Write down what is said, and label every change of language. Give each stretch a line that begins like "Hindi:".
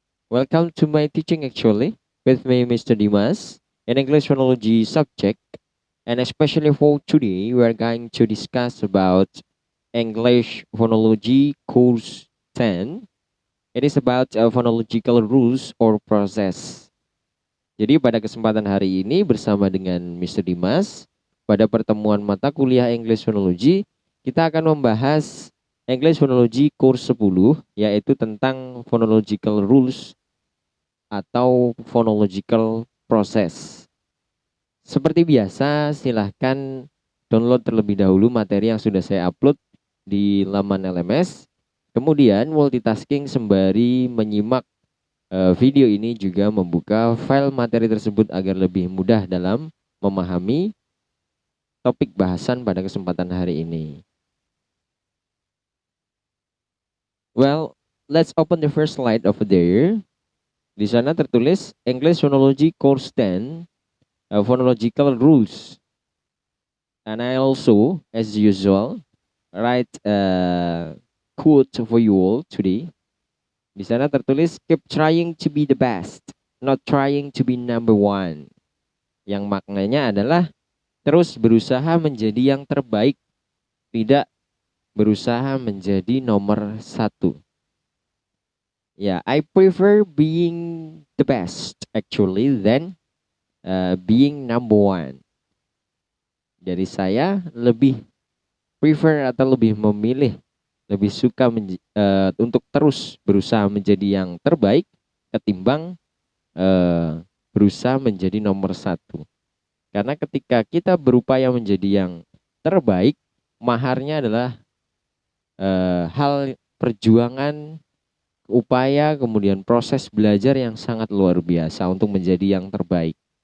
English: Welcome to my teaching actually with me, Mr. Dimas, an English phonology subject. And especially for today, we are going to discuss about English phonology course 10. It is about phonological rules or process.
Indonesian: Jadi pada kesempatan hari ini bersama dengan Mr. Dimas, pada pertemuan mata kuliah English Phonology, kita akan membahas English Phonology course 10, yaitu tentang phonological rules atau phonological process. Seperti biasa, silahkan download terlebih dahulu materi yang sudah saya upload di laman LMS. Kemudian multitasking sembari menyimak video ini juga membuka file materi tersebut agar lebih mudah dalam memahami topik bahasan pada kesempatan hari ini.
English: Well, let's open the first slide over there.
Indonesian: Di sana tertulis
English: English Phonology Course 10, Phonological Rules. And I also, as usual, write a quote for you all today.
Indonesian: Di sana tertulis
English: keep trying to be the best, not trying to be number one.
Indonesian: Yang maknanya adalah terus berusaha menjadi yang terbaik, tidak berusaha menjadi nomor satu.
English: Ya, I prefer being the best actually than being number one.
Indonesian: Jadi saya lebih prefer atau lebih memilih, lebih suka untuk terus berusaha menjadi yang terbaik ketimbang berusaha menjadi nomor satu. Karena ketika kita berupaya menjadi yang terbaik, maharnya adalah hal perjuangan, upaya, kemudian proses belajar yang sangat luar biasa untuk menjadi yang terbaik.